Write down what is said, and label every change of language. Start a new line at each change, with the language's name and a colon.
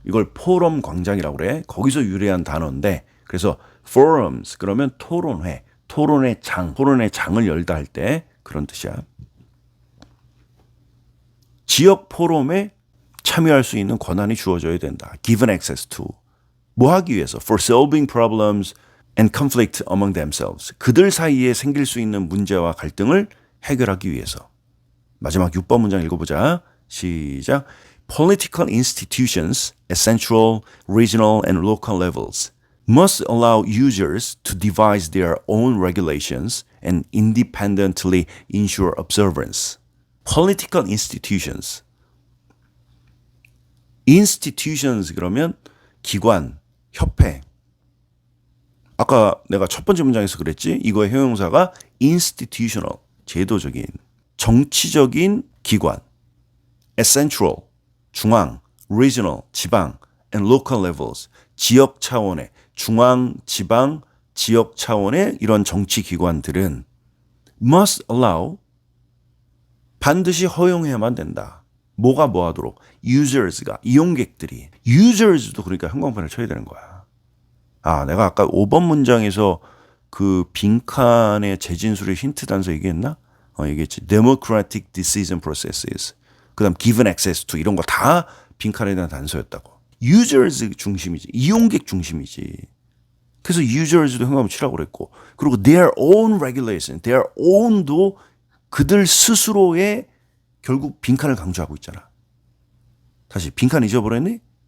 Korean: 이걸 포럼 광장이라고 그래. 거기서 유래한 단어인데 그래서 forums 그러면 토론회, 토론의 장, 토론의 장을 열다 할 때 그런 뜻이야. 지역 포럼에 참여할 수 있는 권한이 주어져야 된다.
English: Given access to.
Korean: 뭐 하기 위해서?
English: For solving problems and conflict among themselves.
Korean: 그들 사이에 생길 수 있는 문제와 갈등을 해결하기 위해서. 마지막 6번 문장 읽어보자. 시작.
English: Political institutions at central, regional, and local levels must allow users to devise their own regulations and independently ensure observance. Political institutions.
Korean: institutions 그러면 기관, 협회. 아까 내가 첫 번째 문장에서 그랬지? 이거의 형용사가 institutional, 제도적인, 정치적인 기관.
English: at central,
Korean: 중앙, regional, 지방,
English: and local levels,
Korean: 지역 차원의, 중앙, 지방, 지역 차원의 이런 정치 기관들은
English: must allow,
Korean: 반드시 허용해야만 된다. 뭐가 뭐 하도록? users가, 이용객들이. users도 그러니까 형광펜을 쳐야 되는 거야. 아, 내가 아까 5번 문장에서 그 빈칸의 재진술의 힌트 단서 얘기했나? 얘기했지.
English: democratic decision processes.
Korean: 그 다음
English: given access to
Korean: 이런 거 다 빈칸에 대한 단서였다고. users 중심이지. 이용객 중심이지. 그래서 users도 현관문 치라고 그랬고. 그리고
English: their own regulation, their own
Korean: 도 그들 스스로의 결국 빈칸을 강조하고 있잖아. 다시 빈칸 잊어버렸니?